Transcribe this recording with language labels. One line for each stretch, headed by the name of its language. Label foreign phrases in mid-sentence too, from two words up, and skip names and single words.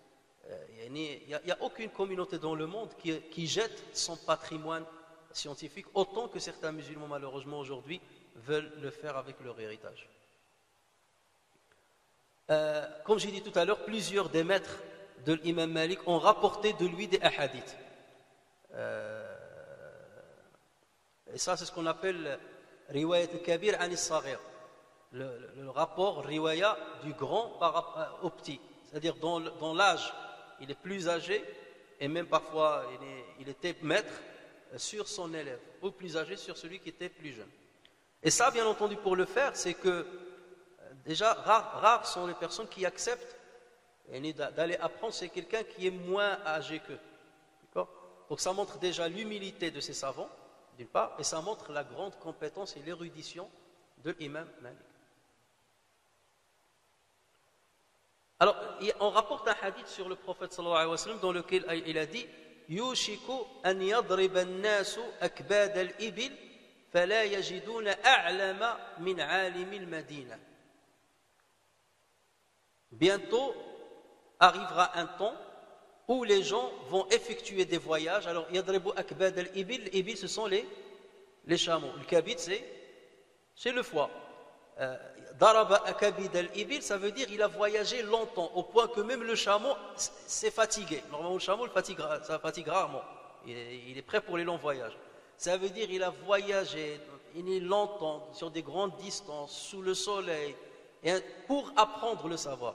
French: Il n'y a aucune communauté dans le monde qui jette son patrimoine scientifique autant que certains musulmans malheureusement aujourd'hui veulent le faire avec leur héritage. Comme j'ai dit tout à l'heure, plusieurs des maîtres de l'imam Malik ont rapporté de lui des hadiths. Et ça c'est ce qu'on appelle
Arabic: رواية الكبير عن الصغير,
French: le rapport riwaya du grand au petit, c'est-à-dire dans l'âge il est plus âgé et même parfois il était maître sur son élève, ou plus âgé sur celui qui était plus jeune. Et ça bien entendu pour le faire c'est que déjà rares sont les personnes qui acceptent d'aller apprendre, c'est quelqu'un qui est moins âgé qu'eux. Donc ça montre déjà l'humilité de ces savants d'une part, et ça montre la grande compétence et l'érudition de l'imam Malik. Alors, on rapporte un hadith sur le prophète
Arabic: صلى الله عليه وسلم
French: dans lequel il a dit
Arabic: يوشك أن يضرب الناس أكباد الإبل فلا يجدون أعلم من عالم المدينة.
French: Bientôt arrivera un temps où les gens vont effectuer des voyages. Alors,
Arabic: يضرب أكباد الإبل,
French: l'ibil ce sont les chameaux. Le kabid c'est le foie.
Arabic: ضرب أكباد الإبل,
French: ça veut dire il a voyagé longtemps, au point que même le chameau s'est fatigué. Normalement, le chameau ça fatigue rarement. Il est prêt pour les longs voyages. Ça veut dire il a voyagé, il est longtemps, sur des grandes distances, sous le soleil, pour apprendre le savoir.